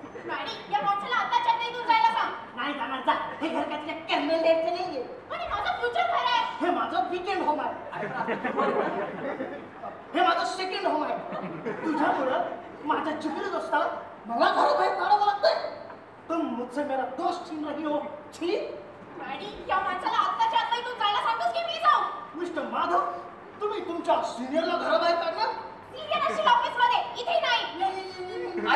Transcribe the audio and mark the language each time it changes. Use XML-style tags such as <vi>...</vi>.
<mr>Maddy या माणसाला आत्ताच्या आत्ता इथून जायला सांग. नाही जाणार जा. हे घर का तुझ्या कर्नल डेटचे नाही आहे. पण हे माझं फ्युचर घर आहे. हे माझं वीकेंड होम आहे. हे माझं सेकंड होम आहे. तुझ्यामुळं माझ्या जिगरी दोस्ताला मला घराबाहेर काढावं लागतंय.</mr> <hi>तुम मुझसे मेरा दोस्त छीन रही हो. छी.</hi> <mr>मॅडी या माणसाला आत्ताच्या आत्ता इथून जायला सांगतोस की मी जाऊ? मिस्टर माधव, तुम्ही तुमच्या सिनियरला घराबाहेर काढणार? सिनियर असशील ऑफिसमध्ये, इथे नाही.</mr>